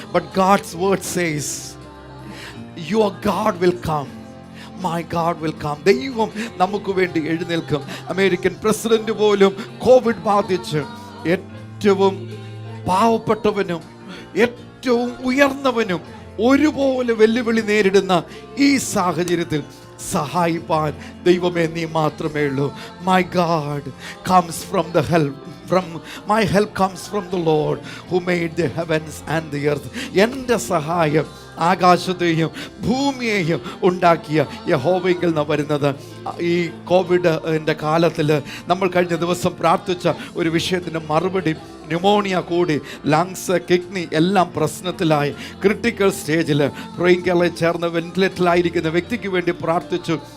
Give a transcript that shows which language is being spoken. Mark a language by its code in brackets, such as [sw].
[en] But God's word says, your God will come. My God will come. [ml] ദൈവം നമുക്ക് വേണ്ടി എഴുന്നേൽക്കും. അമേരിക്കൻ പ്രസിഡന്റ് പോലും കോവിഡ് ബാധിച്ച് ഏറ്റവും പാവപ്പെട്ടവനും ഏറ്റവും ഉയർന്നവനും ഒരുപോലെ വെല്ലുവിളി നേരിടുന്ന ഈ സാഹചര്യത്തിൽ സഹായിപ്പാൻ ദൈവമേ നീ മാത്രമേ ഉള്ളൂ. [en] My God comes from the help. My help comes from the Lord who made the heavens and the earth. [ml] എൻ്റെ സഹായം ആകാശത്തെയും ഭൂമിയെയും ഉണ്ടാക്കിയ യഹോവയിൽ നിന്ന് വരുന്നത്. ഈ കോവിഡിൻ്റെ കാലത്തിൽ നമ്മൾ കഴിഞ്ഞ ദിവസം പ്രാർത്ഥിച്ച ഒരു വിഷയത്തിന് മറുപടി, ന്യൂമോണിയ കൂടി, ലങ്സ്, കിഡ്നി എല്ലാം പ്രശ്നത്തിലായി, ക്രിട്ടിക്കൽ സ്റ്റേജിൽ പ്രേയിങ് കേരളയിൽ ചേർന്ന് വെന്റിലേറ്ററിലായിരിക്കുന്ന വ്യക്തിക്ക് വേണ്ടി പ്രാർത്ഥിച്ചു.